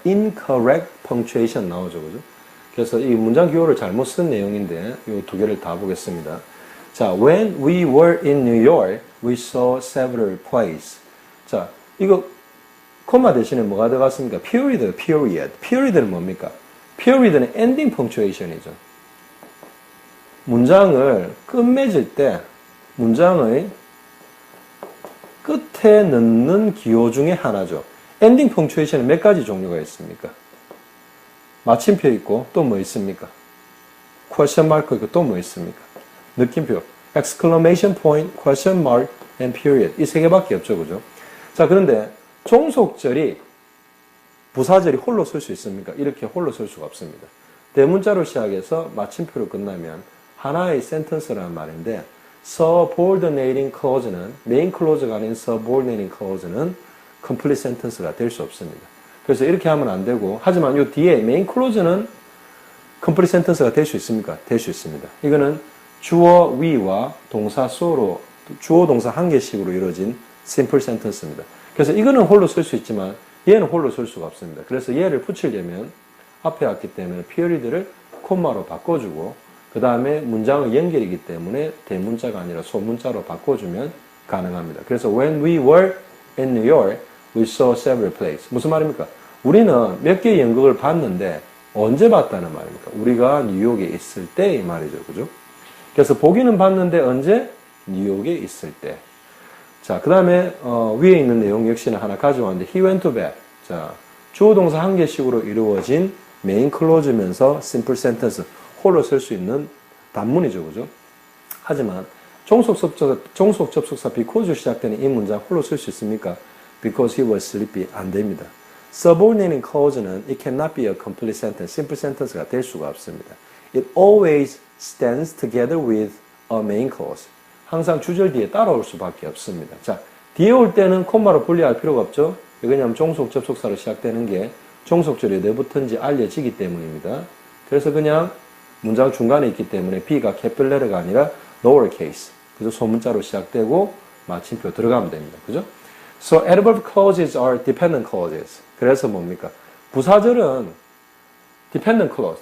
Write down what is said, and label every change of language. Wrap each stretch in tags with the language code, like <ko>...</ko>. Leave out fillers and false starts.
<en>incorrect punctuation</en> <ko>나오죠. 그죠? 그래서 이 문장 기호를 잘못 쓴 내용인데 이 두 개를 다 보겠습니다. 자,</ko> <en>when we were in New York, we saw several plays.</en> <ko>자, 이거 콤마 대신에 뭐가 들어갔습니까? period. period는 뭡니까? period는 ending punctuation이죠. 문장을 끝맺을 때 문장의 끝에 넣는 기호 중에 하나죠. 엔딩 펑추에이션은 몇 가지 종류가 있습니까? 마침표 있고 또 뭐 있습니까? question mark 있고 또 뭐 있습니까? 느낌표,</ko> <en>exclamation point, question mark, and period.</en> <ko>이 세 개밖에 없죠, 그죠? 자, 그런데 종속절이 부사절이 홀로 쓸 수 있습니까? 이렇게 홀로 쓸 수가 없습니다. 대문자로 시작해서 마침표로 끝나면 하나의 센텐스라는 말인데 subordinating clause는 main clause가 아닌 subordinating clause는 complete sentence가 될 수 없습니다. 그래서 이렇게 하면 안 되고, 하지만 이 뒤에 main clause는 complete sentence가 될 수 있습니까? 될 수 있습니다. 이거는 주어 we와 동사 so로 주어 동사 한 개씩으로 이루어진 simple sentence입니다. 그래서 이거는 홀로 쓸 수 있지만 얘는 홀로 쓸 수가 없습니다. 그래서 얘를 붙이려면 앞에 왔기 때문에 period를 콤마로 바꿔주고 그 다음에 문장의 연결이기 때문에 대문자가 아니라 소문자로 바꿔주면 가능합니다. 그래서</ko> <en>when we were in New York, we saw several plays.</en> <ko>무슨 말입니까? 우리는 몇 개의 연극을 봤는데 언제 봤다는 말입니까? 우리가 뉴욕에 있을 때 이 말이죠. 그죠? 그래서 보기는 봤는데 언제? 뉴욕에 있을 때. 자, 그 다음에 위에 있는 내용 역시나 하나 가져왔는데</ko> <en>he went to bed.</en> <ko>자, 주어 동사 한 개씩으로 이루어진 메인 클로즈면서 simple sentence 홀로 쓸 수 있는 단문이죠. 그죠? 하지만 종속 접속사 because 시작되는 이 문장 홀로 쓸 수 있습니까?</ko> <en>Because he was sleepy</en> <ko>안 됩니다.</ko> <en>subordinating clause는 it cannot be a complete sentence, simple sentence가</en> <ko>될 수가 없습니다.</ko> <en>It always stands together with a main clause.</en> <ko>항상 주절 뒤에 따라올 수밖에 없습니다. 자, 뒤에 올 때는 콤마로 분리할 필요가 없죠. 왜냐하면 종속 접속사로 시작되는 게 종속절이 어디에 붙은지 알려지기 때문입니다. 그래서 그냥 문장 중간에 있기 때문에 B가 캐필레르가 아니라 lower case. 그죠? 소문자로 시작되고 마침표 들어가면 됩니다. 그죠?</ko> <en>So adverb clauses are dependent clauses.</en> <ko>그래서 뭡니까? 부사절은 dependent clause.</ko>